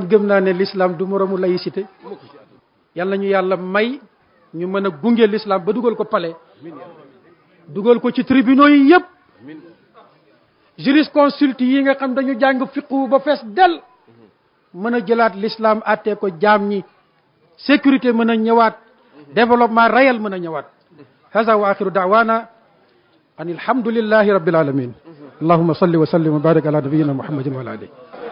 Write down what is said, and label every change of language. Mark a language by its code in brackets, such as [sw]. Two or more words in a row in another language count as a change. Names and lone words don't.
[wo] gëm naa ne l'islam du moromu laïcité yal nañu yàlla may ñu mën a gunge l'islam ba dugal ko palais dugal ko ci tribunaux yi yépp jurisconsulte yi nga xam dañu jàng fiqhu ba fees del mën a jëlaat l'islam àttee ko jaam ñi sécurité mën a ñëwaat [fr] développement réel [wo] mën a ñëwaat [ar] هذا وآخر دعوانا أن الحمد لله رب العالمين اللهم صل وسلم وبارك على نبينا محمد وعلى آله